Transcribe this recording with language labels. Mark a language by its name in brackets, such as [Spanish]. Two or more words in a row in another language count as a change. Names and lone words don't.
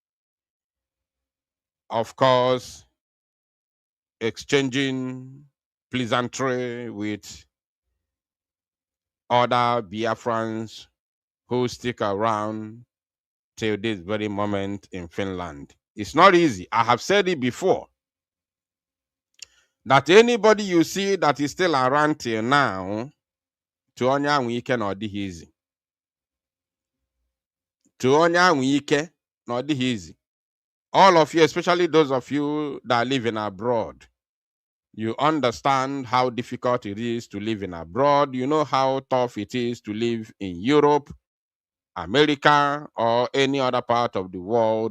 [English] Of course, exchanging pleasantry with other Biafrans who stick around till this very moment in Finland. It's not easy. I have said it before. That anybody you see that is still around till now, [Igbo] to onya wike no dị [English] easy. [Igbo] To onya wike no dị easy. [English] All of you, especially those of you that are living abroad, you understand how difficult it is to live in abroad. You know how tough it is to live in Europe, America, or any other part of the world.